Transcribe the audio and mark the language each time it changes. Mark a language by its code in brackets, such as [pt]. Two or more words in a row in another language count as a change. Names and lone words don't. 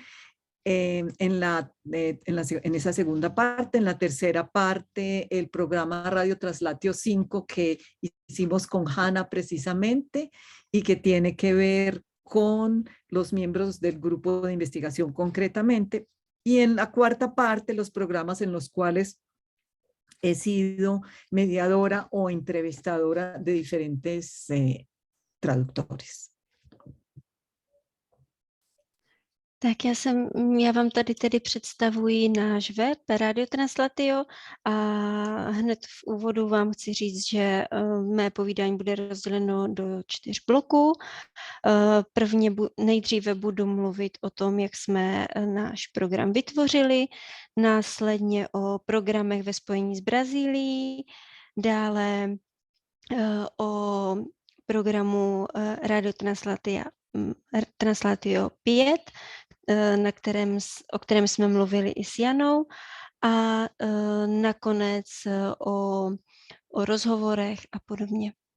[es] En esa segunda parte, en la tercera parte, el programa Radio Traslatio 5 que hicimos con Hanna precisamente y que tiene que ver con los miembros del grupo de investigación concretamente. Y en la cuarta parte, los programas en los cuales he sido mediadora o entrevistadora de diferentes traductores. [cs] Tak já vám tady tedy představuji náš web Radio Translatio a hned v úvodu vám chci říct, že mé povídání bude rozděleno do 4 bloků. Nejdříve budu mluvit o tom, jak jsme náš program vytvořili, následně o programech ve spojení s Brazílií, dále o programu Radio Translatio 5, o kterém jsme mluvili i s Janou, a nakonec o rozhovorech a podobně.